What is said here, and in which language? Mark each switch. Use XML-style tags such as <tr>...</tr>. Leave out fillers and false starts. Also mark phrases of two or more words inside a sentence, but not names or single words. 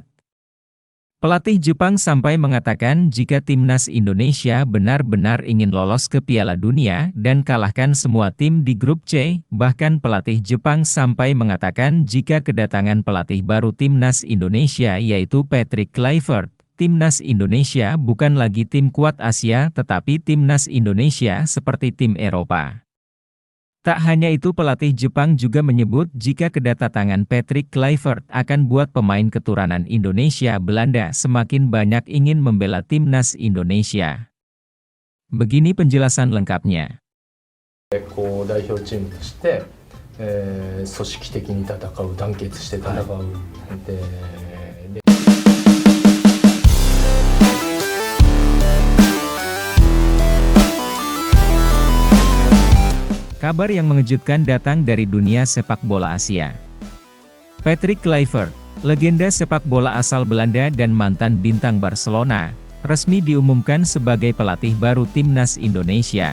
<id>Pelatih Jepang sampai mengatakan jika timnas Indonesia benar-benar ingin lolos ke Piala Dunia dan kalahkan semua tim di grup C, bahkan pelatih Jepang sampai mengatakan jika kedatangan pelatih baru timnas Indonesia yaitu Patrick Kluivert, timnas Indonesia bukan lagi tim kuat Asia tetapi timnas Indonesia seperti tim Eropa. Tak hanya itu, pelatih Jepang juga menyebut jika kedatangan Patrick Kluivert akan buat pemain keturunan Indonesia Belanda semakin banyak ingin membela timnas Indonesia. Begini penjelasan lengkapnya.</id> <ja>代表チームとして、組織的に戦う、団結して戦う。</ja> <id>Kabar yang mengejutkan datang dari dunia sepak bola Asia. Patrick Kluivert, legenda sepak bola asal Belanda dan mantan bintang Barcelona, resmi diumumkan sebagai pelatih baru timnas Indonesia.</id>